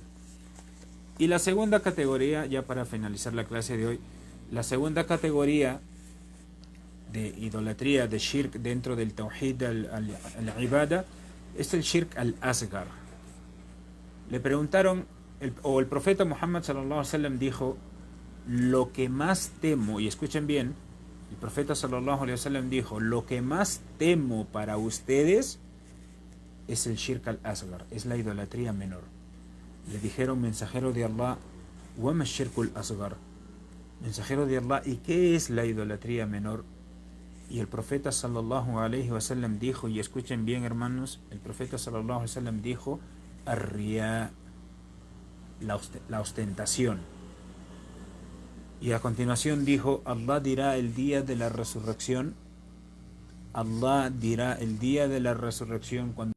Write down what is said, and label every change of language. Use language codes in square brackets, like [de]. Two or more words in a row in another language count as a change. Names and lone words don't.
[es] Y la segunda categoría, ya para finalizar la clase de hoy, la segunda categoría de idolatría, de shirk dentro del [ar] توحيد العبادة, [es] es el [ar] الشرك الأصغر. [es] Le preguntaron, el profeta Muhammad [ar] صلى الله عليه وسلم [es] dijo: lo que más temo, y escuchen bien, el profeta [ar] صلى الله عليه وسلم [es] dijo: lo que más temo para ustedes es el [ar] الشرك الأصغر, [es] es la idolatría menor. Le dijeron: mensajero de Allah, [ar] وَمَا الشِّرْكُ الْأَصْغَرُ, [es] mensajero de Allah, ¿y qué es la idolatría menor? Y el profeta [ar] صلى الله عليه وسلم [es] dijo, y escuchen bien, hermanos, el profeta [ar] صلى الله عليه وسلم [es] dijo: ar-riya, la ostentación. Y a continuación dijo: Allah dirá el día de la resurrección, Allah dirá el día de la resurrección, cuando